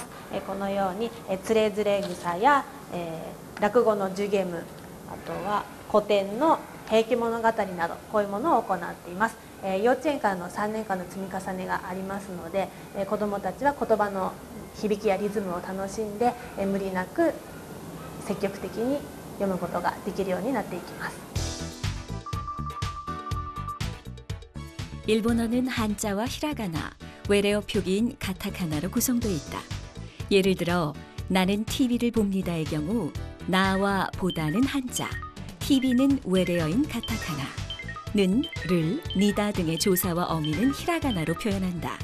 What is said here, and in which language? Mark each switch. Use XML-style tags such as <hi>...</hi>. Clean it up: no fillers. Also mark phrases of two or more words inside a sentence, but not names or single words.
<ja>このようにつれづれ草や落語の寿ゲム、あとは古典の平家物語など、こういうものを行っています。幼稚園からの3年間の積み重ねがありますので、子どもたちは言葉の響きやリズムを楽しんで、無理なく積極的に読むことができるようになっていきます。</ja> <ko>일본어는 한자와 히라가나, 외래어 표기인 가타카나로 구성되어 있다. 예를 들어 나는 TV를 봅니다의 경우 나와 보다는 한자, TV는 외래어인 가타카나, 는, 를, 니다 등의 조사와 어미는 히라가나로 표현한다.</ko>